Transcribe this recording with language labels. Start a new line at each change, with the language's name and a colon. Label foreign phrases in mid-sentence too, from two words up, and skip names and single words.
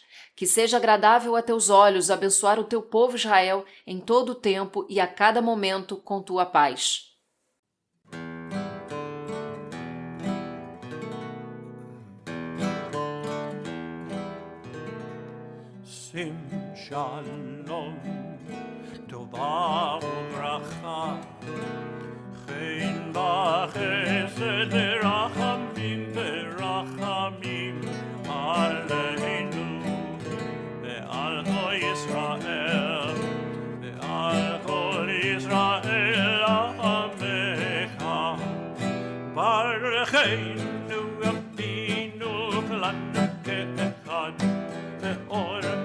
Portuguese: Que seja agradável a teus olhos abençoar o teu povo Israel em todo o tempo e a cada momento com tua paz.
Hebrew: שים שלום, טובה וברכה, חן וחסד ורחמים ורחמים עלינו ועל כל ישראל ועל כל ישראל עמך ברכנו אבינו כולנו כאחד ואור